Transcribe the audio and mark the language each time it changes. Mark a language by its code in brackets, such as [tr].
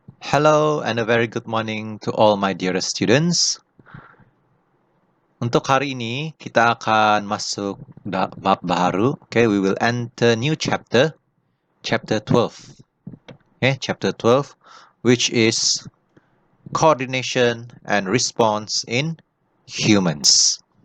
[en] Hello and a very good morning to all my dearest students. [ms] Untuk hari ini kita akan masuk bab baru. [en] Okay, we will enter new chapter, chapter 12. Okay, chapter 12, which is coordination and response in humans.